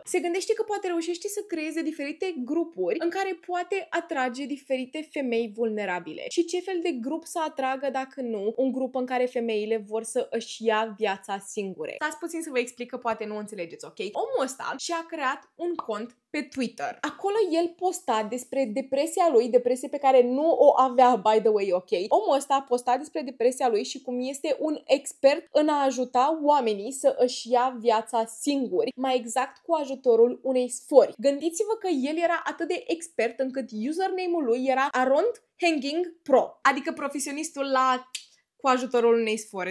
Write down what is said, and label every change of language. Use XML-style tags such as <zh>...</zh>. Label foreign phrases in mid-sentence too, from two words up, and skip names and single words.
<ro>Se gândește că poate reușește să creeze diferite grupuri în care poate atrage diferite femei vulnerabile. Și ce fel de grup să atragă dacă nu un grup în care femeile vor să își ia viața singure? Stați puțin să vă explic că poate nu înțelegeți, ok? Omul ăsta și-a creat un cont pe Twitter. Acolo el posta despre depresia lui, depresie pe care nu o avea,</ro> <en>by the way,</en> <ro>ok? Omul ăsta a postat despre depresia lui și cum este un expert în a ajuta oamenii să își ia viața singuri, mai exact cu ajutorul unei sfori. Gândiți-vă că el era atât de expert încât username-ul lui era Arond Hanging Pro, adică profesionistul la cu ajutorul unei sfore.</ro>